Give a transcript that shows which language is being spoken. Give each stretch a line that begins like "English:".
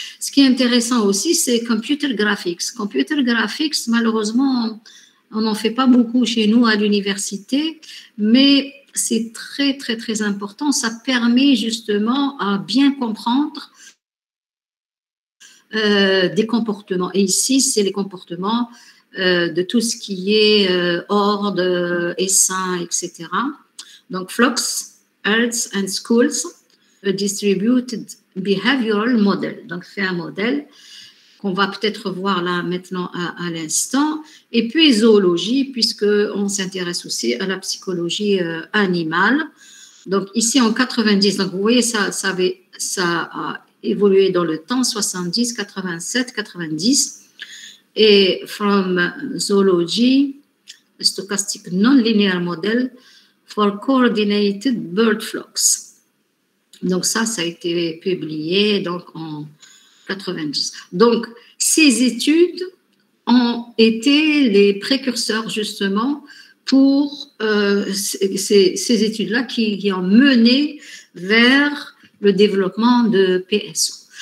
French: Ce qui est intéressant aussi, c'est computer graphics. Computer graphics, malheureusement, on n'en fait pas beaucoup chez nous à l'université, mais c'est très, très, très important. Ça permet justement à bien comprendre des comportements. Et ici, c'est les comportements de tout ce qui est horde, essaim, etc.
English: Donc, flocks, herds and schools, a distributed behavioral model.
French: Donc, c'est un modèle qu'on va peut-être voir là maintenant à l'instant. Et puis zoologie, puisqu'on s'intéresse aussi à la psychologie animale. Donc ici en 90, donc vous voyez ça a évolué dans le temps, 70, 87, 90.
English: Et from zoology, stochastic non-linear model for coordinated bird flocks.
French: Donc ça a été publié donc en 90. Donc, ces études ont été les précurseurs justement pour ces études-là qui ont mené vers le développement de PSO.